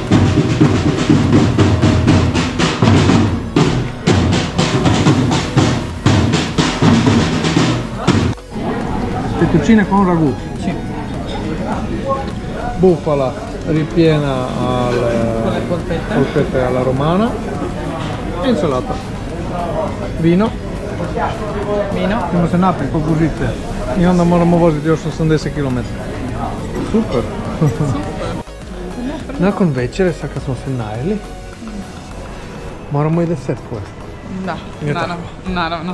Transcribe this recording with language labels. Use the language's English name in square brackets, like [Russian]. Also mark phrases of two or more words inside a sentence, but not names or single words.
[Italian] Fettuccine con ragù. Sì. Bufala ripiena alle polpette alla romana e insalata. Vino. [Croatian] Idemo se napiti, pokužite. I onda moramo voziti još 80 km. Super. Nakon večere, sad kad smo se najeli, moramo i desert pojesti. Da, Nije naravno.